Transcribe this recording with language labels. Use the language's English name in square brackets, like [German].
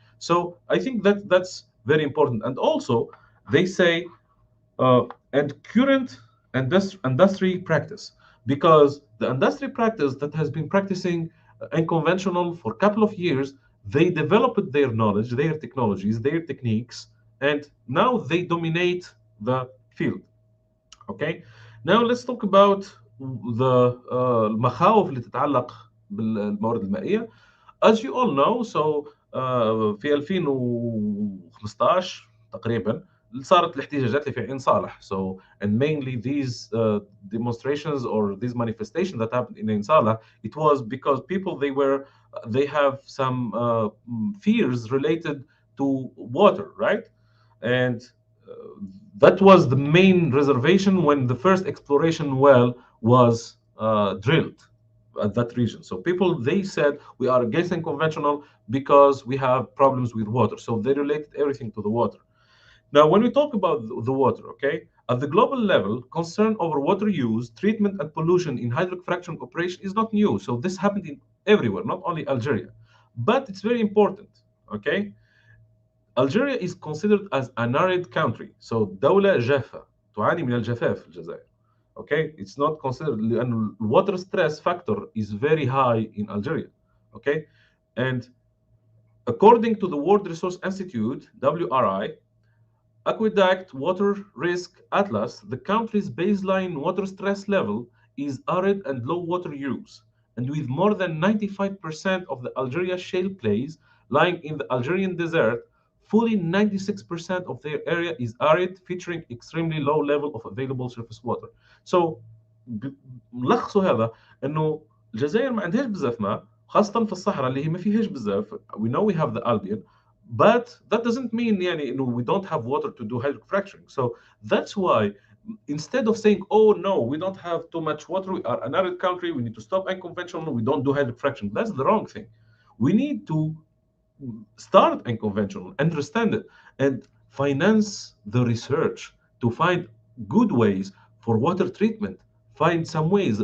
[English] So I think that that's very important. And also they say and current industry practice, because the industry practice that has been practicing unconventional for a couple of years, they developed their knowledge, their technologies, their techniques, and now they dominate the field. Okay, now let's talk about the [Arabic] المخاوف اللي تتعلق بالموارد المائية. [English] As you all know, so [Arabic] في 2015 تقريبا صارت الاحتجاجات اللي في عين صالح. [English] So and mainly these demonstrations or these manifestations that happened in Ain Salah, it was because people they have some fears related to water, right? And that was the main reservation when the first exploration well was drilled at that region. So people, they said we are against unconventional because we have problems with water. So they related everything to the water. Now, when we talk about the water, okay, at the global level, concern over water use, treatment, and pollution in hydraulic fracturing operation is not new. So this happened in everywhere, not only Algeria. But it's very important, okay? Algeria is considered as an arid country. [Arabic] So دولة جافة تعاني من الجفاف في الجزائر. [English] Okay, it's not considered [Arabic] لأن [English] water stress factor is very high in Algeria. Okay, and According to the World Resource Institute, WRI, Aqueduct Water Risk Atlas, the country's baseline water stress level is arid and low water use. And with more than 95% of the Algeria shale plays lying in the Algerian desert, fully 96% of their area is arid, featuring extremely low level of available surface water. [Arabic] So ملخصه هذا انه الجزائر ما عندهاش بزاف ماء، خاصة في الصحراء اللي هي ما فيهاش بزاف. [English] We know we have the Albion, but that doesn't mean [Arabic] يعني انه [English] we don't have water to do hydrofracturing. So that's why instead of saying, oh no, we don't have too much water, we are an arid country, we need to stop unconventional, we don't do hydrofracturing, that's the wrong thing. We need to start unconventional, understand it, and finance the research to find good ways for water treatment. Find some ways.